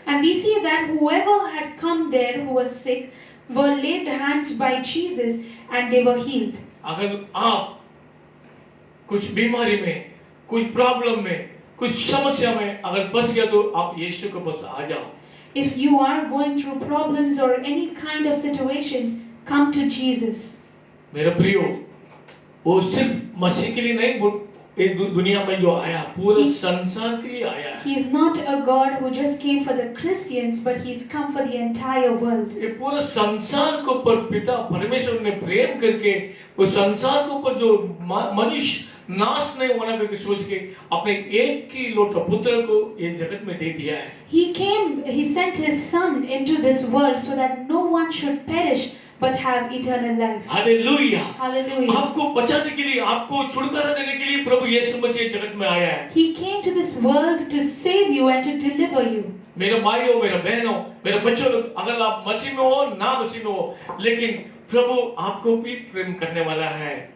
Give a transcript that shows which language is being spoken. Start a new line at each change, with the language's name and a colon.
English: And we see that whoever had come there who was sick were laid hands by Jesus and they were healed.
Hindi: अगर आप कुछ बीमारी में, कुछ problem में, कुछ समस्या में अगर फंस गया तो आप यीशु के पास आ जाओ।
English: If you are going through problems or any kind of situations, come to Jesus.
Hindi: मेरे प्रियो, वो सिर्फ मसीह के लिए नहीं दुनिया में जो आया पूरे
English: He-
Hindi: संसार के लिए आया है।
English: He is not a God who just came for the Christians, but He's come for the entire world.
Hindi: ये पूरे संसार के ऊपर पिता परमेश्वर ने प्रेम करके वो संसार के ऊपर जो मनुष्य नाश नहीं होना करके सोच के अपने एक ही लौटा पुत्र को ये जगत में दे दिया है।
English: He sent His Son into this world so that no one should perish but have eternal life.
Hindi: Hallelujah.
English: Hallelujah.
Hindi: आपको बचाने के लिए, आपको छुटकारा देने के लिए प्रभु यीशु मसीह जगत में आया है।
English: He came to this world to save you and to deliver you.
Hindi: मेरे भाइयों, मेरे बहनों, मेरे बच्चों, अगर आप मसीह में हो ना मसीह में हो, लेकिन प्रभु आपको भी प्रेम करने वाला है।